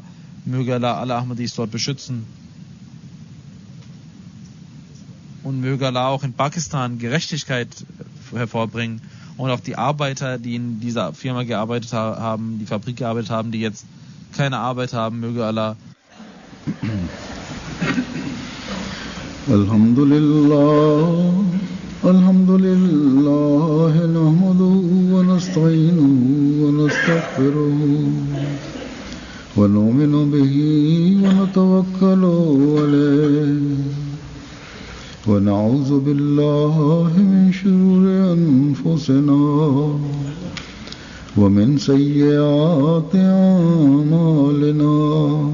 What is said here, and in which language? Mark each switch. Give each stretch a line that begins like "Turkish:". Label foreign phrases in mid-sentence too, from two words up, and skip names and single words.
German: Möge Allah alle Ahmadis dort beschützen. Und möge Allah auch in Pakistan Gerechtigkeit hervorbringen. Und auch die Arbeiter, die in dieser Firma gearbeitet haben, die Fabrik gearbeitet haben, die jetzt keine Arbeit haben, möge Allah.
Arabic: الحمد لله، الحمد لله، نحمده ونستعينه ونستغفره ونؤمن به ونتوكل عليه ونعوذ بالله من شرور أنفسنا ومن سيئات أعمالنا.